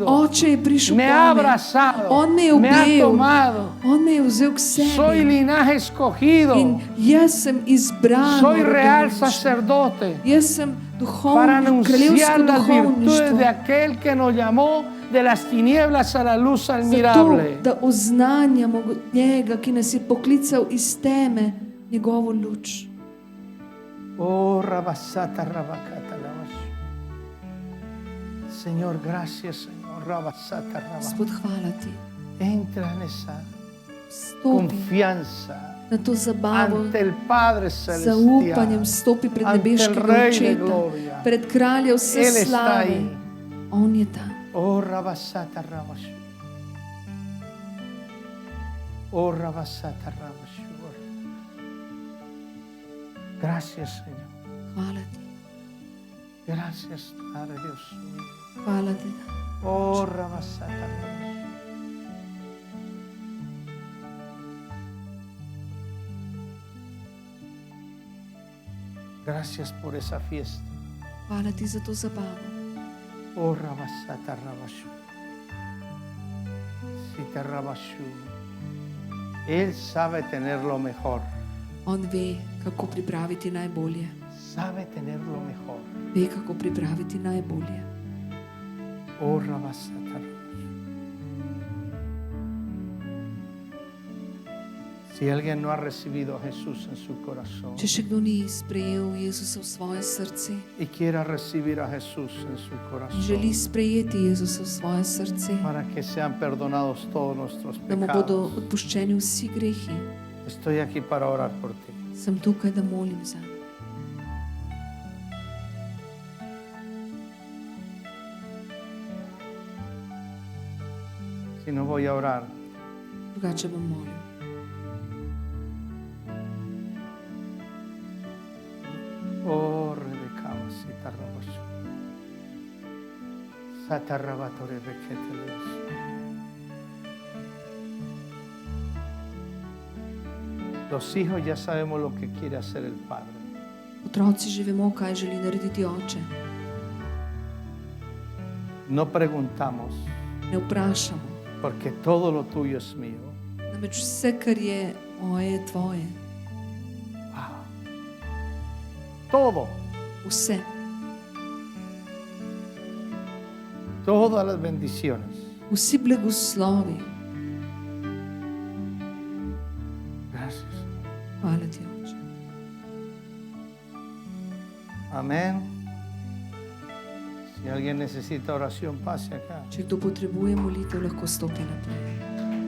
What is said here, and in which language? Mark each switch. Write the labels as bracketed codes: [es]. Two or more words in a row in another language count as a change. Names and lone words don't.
[sl] Oče je prišel [es] Me ha [sl] pome. [es] abrazado. [sl] On me je [es] Me ha [sl] objel. [es] tomado. [sl] On me je vzel k [es] Soy [sl] sebi. [es] linaje escogido. [sl] In jaz sem izbran. [es] Soy real sacerdote [sl] Jaz sem [es] para [sl] duhovnik, [es] anunciar [sl] kraljevsko [es] las virtudes [sl] duhovništvo. [es] de aquel que nos llamó de las tinieblas a la luz [sl] Zato, [es] admirable. [sl] da oznanjamo njega, ki nas je poklical iz teme, njegovo luč. Oh, rabasata, rabacata, labash. [es] Señor, gracias, Señor. Rabasata, rabacata. [sl] Gospod, hvala ti. [es] Entra en esa [sl] Stopi [es] confianza [sl] na to zabavo, [es] ante el Padre [sl] zaupanjem [es] Celestial. [sl] stopi pred [es] Ante el [sl] nebeškega [es] Rey de [sl] očeta, [es] Gloria. [sl] pred kraljem vse [es] Él está [sl] slave. [es] ahí. [sl] On je tam. Oh, rabasata, rabash. Oh, rabasata, rabash. [es] Gracias, Señor. [sl] Hvala ti. [es] Gracias, Padre Dios mío. [sl] Hvala ti. Oh, rabasata. [es] Gracias por esa fiesta. [sl] Hvala ti za to zabavo. Oh, rabasata rabashu. Sita rabashu. [es] Él sabe tener lo mejor. [sl] On ve, kako pripraviti najbolje. [es] Sabe tener lo mejor. [sl] Ve, kako pripraviti najbolje. Oh, rabasata rabashu. [es] Si alguien no ha recibido a Jesús en su corazón [sl] Če še kdo ni sprejel Jezusa v svoje srce [es] y quiera recibir a Jesús en su [sl] in želi [es] corazón [sl] sprejeti Jezusa v svoje srce, [es] para que sean perdonados todos nuestros [sl] da mu bodo [es] pecados, [sl] odpuščeni vsi grehi, [es] estoy aquí para orar por ti. [sl] sem tukaj, da molim za. [es] Si no voy a orar, [sl] Drugače bom molil. oh, Rebeca, Sita rabashu. Sata rabato rebekete lesu. [es] Los hijos ya sabemos lo que quiere hacer el Padre. [sl] Otroci že vemo, kaj želi narediti oče. [es] No preguntamos, [sl] Ne vprašamo, [es] porque todo lo tuyo es mío. [sl] namreč vse, kar je moje, je tvoje. [es] Wow. Todo, [sl] Vse, [es] todas las bendiciones. [sl] vsi blagoslovi. [es] Gracias. [sl] Hvala ti, oče. [es] Amén. Si alguien necesita oración, pase acá. [sl] Če kdo potrebuje molitev, lahko stopi naprej.